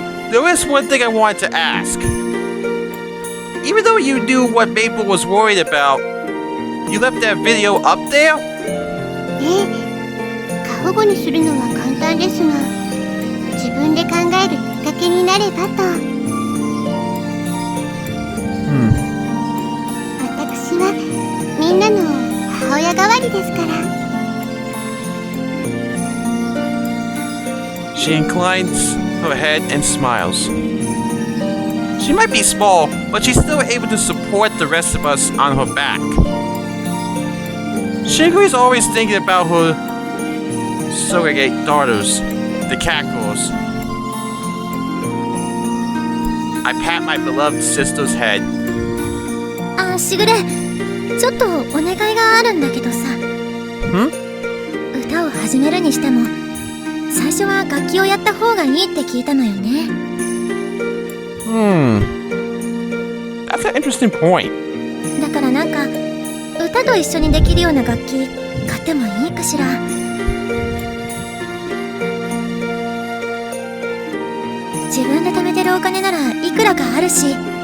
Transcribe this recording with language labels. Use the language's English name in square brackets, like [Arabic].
[English] There is one thing I wanted to ask. Even though you knew what Maple was worried about, you left that video up there? [Japanese] 過保護にするのは簡単ですが、自分で考えるきっかけになればと。私はみんなの母親代わりですから。 [English] She inclines her head and smiles. She might be small, but she's still able to support the rest of us on her back. Sugary's always thinking about her surrogate daughters, the Catgirls. I pat my beloved sister's head. [Japanese] あ、しぐれ、ちょっとお願いがあるんだけどさ。歌を始めるにしても、最初は楽器をやった方がいいって聞いたのよね。 [English] That's an interesting point. [Japanese] だからなんか、歌と一緒にできるような楽器買ってもいいかしら。自分で貯めてるお金ならいくらかあるし。